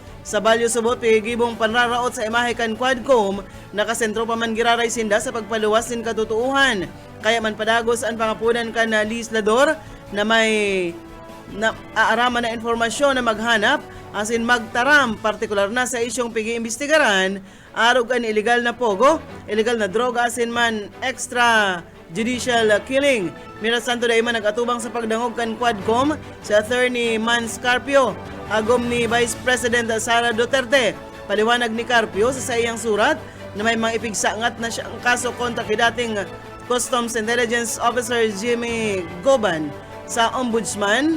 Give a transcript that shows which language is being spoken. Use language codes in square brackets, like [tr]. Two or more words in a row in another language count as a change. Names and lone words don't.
[bik] Sa Balyo Subot, gibong panraraot sa imahe kan Quadcom, nakasentro pa man giraray sinda sa pagpaluwas ng katutuuhan. Kaya man padagos ang pangapunan kan na legislador na may aaraman na informasyon na maghanap asin magtaram partikular na sa isyong pigi-imbestigaran arog ang illegal na pogo, illegal na droga asin man [en] extra judicial killing. [bik] Mira Santo Daima nag-atubang sa pagdangog kan Quadcom si Attorney Man Scarpio, agom ni Vice President Sara Duterte. Paliwanag ni Carpio sa iyang surat na may mga ipigsangat na siya ang kaso kontra kay dating Customs Intelligence Officer Jimmy Goban sa Ombudsman.